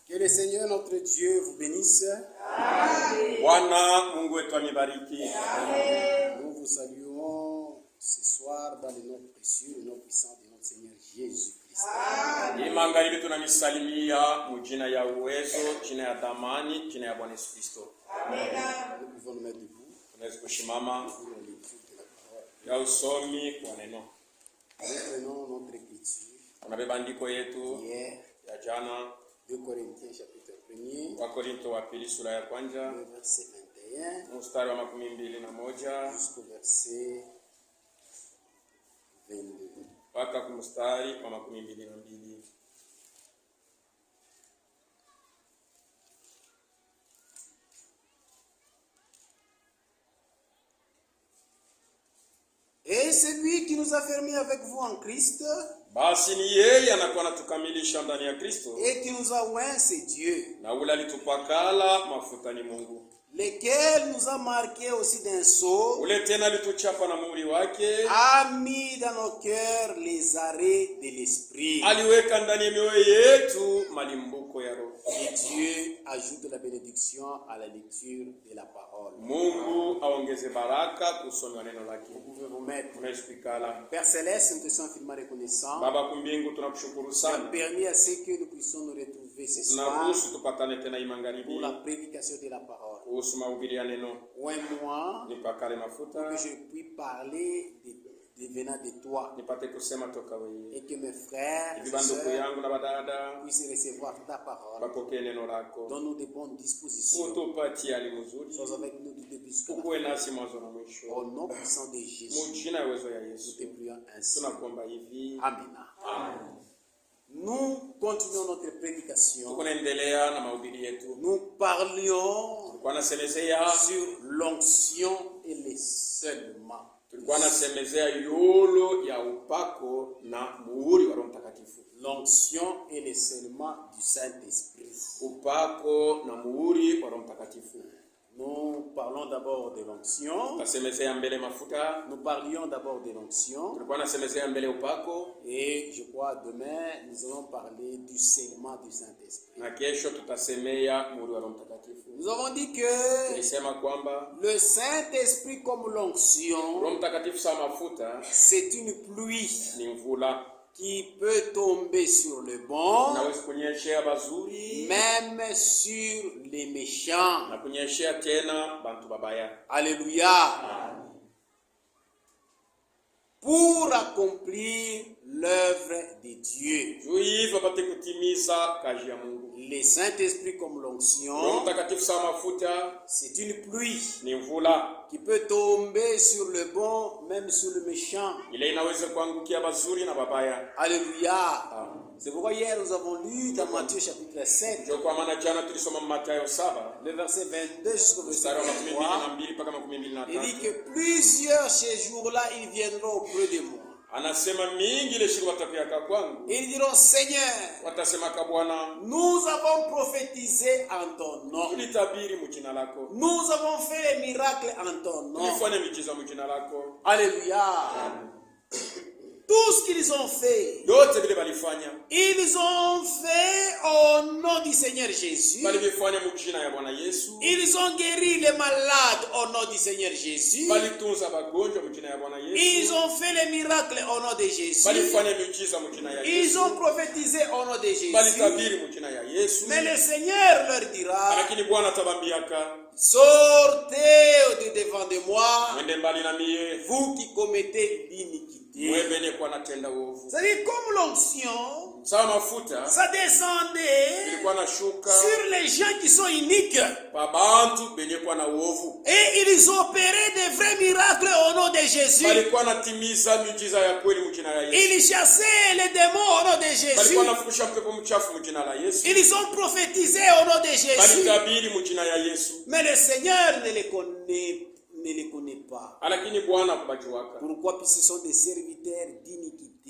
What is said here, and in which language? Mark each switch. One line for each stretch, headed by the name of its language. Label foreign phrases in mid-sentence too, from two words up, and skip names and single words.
French: Seigneur notre Dieu vous bénisse.
Swahili: Bwana Mungu wetu amibariki.
French: Nous vous saluons ce soir dans le nom précieux, le nom puissant de notre Seigneur Jésus-Christ.
Swahili: Magharibi tunamisalimia mujina ya uwezo, jina ya thamani, jina ya Bwana Yesu Kristo.
French: Nous pouvons nous mettre debout.
Swahili: Tunaweza kusimama
French: Pour la lecture de la parole.
Swahili: ya usomi kwa neno.
French: Nous prenons notre écriture.
Swahili: Tunabeba andiko yetu
French: Hier,
Swahili: ya jana
French: 2 Corinthiens chapitre 1er,
Swahili: wa Korinto wa pili sura ya kwanza
French: le verset 21
Swahili: mstari wa 21
French: jusqu'au verset 22.
Swahili: mpaka kumstari wa 22.
French: Et celui qui nous a fermés avec vous en Christ
Swahili: Basi ni yeye anakuwa anatukamilisha ndani ya Kristo,
French: et qui nous a oints, c'est Dieu,
Swahili: na ule alitupakala mafuta ni Mungu,
French: lequel nous a marqués aussi d'un sceau,
Swahili: ule tena alituchapa na muhuri wake,
French: a mis dans nos cœurs les arrêts de l'esprit.
Swahili: aliweka ndani ya mioyo yetu malimbuko ya Roho.
French: Et Dieu ajoute la bénédiction à la lecture de la parole.
Swahili: Mungu aongeze baraka kusoma neno lake.
French: Vous pouvez vous mettre.
Swahili: Tunaweza kuikala.
French: Père Céleste, nous te sommes infiniment reconnaissants.
Swahili: Baba kumbingu tunakushukuru
French: Tu as
Swahili: sana.
French: permis à ce que nous puissions nous retrouver ce soir
Swahili: Tunaruhusu tupatane tena hii magharibi
French: pour la prédication de la parole.
Swahili: kuhusu mahubiri ya neno.
French: Oins-moi
Swahili: Nipakale mafuta,
French: que je puisse parler venant de toi
Swahili: nipate kusema toka wewe.
French: et que mes frères et
Swahili: Hivi ndugu
French: sœurs
Swahili: yangu na badada
French: puissent recevoir ta parole.
Swahili: wapokee neno lako.
French: Donne-nous de bonnes dispositions.
Swahili: Utupatie hali mzuri.
French: Sois avec nous du début jusqu'à la
Swahili: Ukuwe
French: fin.
Swahili: nasi mwanzo na mwisho.
French: Au nom puissant de Jésus,
Swahili: Mujina ya uwezo ya
French: nous
Swahili: Yesu.
French: te prions ainsi.
Swahili: Tunakuomba hivi. Amina.
French: Amen. Nous continuons notre prédication.
Swahili: Tukunaendelea na mahubiri yetu.
French: Nous parlions
Swahili: Tulikuwa nasemezea
French: sur l'onction et les seulement.
Swahili: Tulikuwa nasemezea yolo ya upako na muhuri wa Roho Mtakatifu.
French: L'onction et les seulement du Saint-Esprit.
Swahili: Upako na muhuri wa Roho Mtakatifu.
French: Nous parlons d'abord de l'onction.
Swahili: Tasemezea mbele mafuta.
French: Nous parlions d'abord de l'onction.
Swahili: Tulikuwa nasemezea mbele upako.
French: Et je crois demain, nous allons parler du serment du Saint-Esprit.
Swahili: Na kesho tutasemea muhuri wa Roho Mtakatifu.
French: Nous avons dit que
Swahili: Tulisema kwamba
French: le Saint-Esprit comme l'onction,
Swahili: Roho Mtakatifu sa mafuta
French: c'est une pluie
Swahili: ni mvula.
French: qui peut tomber sur le bon,
Swahili: Naweza kunyeshea bazuri
French: même sur les méchants.
Swahili: na kunyeshea tena bantu babaya.
French: Alléluia. Pour accomplir l'œuvre de Dieu.
Swahili: Juu hivyo apate kutimiza kazi ya Mungu.
French: Le Saint-Esprit comme
Swahili: Roho
French: l'onction,
Swahili: Mtakatifu sa mafuta
French: c'est une pluie
Swahili: ni mvula.
French: qui peut tomber sur le bon, même sur le méchant.
Swahili: Ile inaweza kuangukia bazuri na babaya.
French: Alléluia. C'est pourquoi hier nous avons lu dans Matthieu chapitre 7,
Swahili: Ndio kwa maana jana tulisoma Mathayo 7
French: le verset 22 jusqu'au verset
Swahili: mstari wa
French: 23.
Swahili: 22 mpaka
French: Il dit
Swahili: 23.
French: que plusieurs ces jours-là, ils viendront auprès de moi.
Swahili: Anasema mingi ile siku watakuja kwangu.
French: Ils diront, Seigneur,
Swahili: Watasema kwa Bwana,
French: nous avons prophétisé en ton nom.
Swahili: tulitabiri mjina lako.
French: Nous avons fait les miracles en ton nom.
Swahili: Tulifanya miujiza mjina lako.
French: Alléluia. Tout ce qu'ils ont fait,
Swahili: Yote vile walifanya.
French: ils ont fait au nom du Seigneur Jésus.
Swahili: Walifanya mjina ya Bwana Yesu.
French: Ils ont guéri les malades au nom du Seigneur Jésus.
Swahili: Walitunza wagonjwa mjina ya Bwana Yesu.
French: Ils ont fait les miracles au nom de Jésus.
Swahili: Walifanya miujiza mjina ya
French: Ils
Swahili: Yesu.
French: ont prophétisé au nom de Jésus.
Swahili: Walitabiri mjina ya Yesu.
French: Mais le Seigneur leur dira,
Swahili: Lakini Bwana atabambiaka,
French: sortez de devant de moi,
Swahili: mwende mbali na mie.
French: vous qui commettez l'iniquité.
Swahili: Wewe ni kwa natenda uovu.
French: C'est-à-dire comme l'onction,
Swahili: Sawa mafuta
French: ça descendait
Swahili: ilikuwa na shuka
French: sur les gens qui sont iniques.
Swahili: pa bantu benye kwa na uovu.
French: Et ils opéraient des vrais miracles au nom de Jésus.
Swahili: Walikuwa natimiza miujiza ya kweli mjina la Yesu.
French: Ils chassaient les démons au nom de Jésus.
Swahili: Walikuwa nafusha pepo mchafu mjina la Yesu.
French: Ils ont prophétisé au nom de Jésus.
Swahili: Walitabiri mjina ya Yesu.
French: Mais le Seigneur ne les connaît pas.
Swahili: Lakini Bwana kubajuaka.
French: Pourquoi? Puisque ce sont des serviteurs d'iniquité.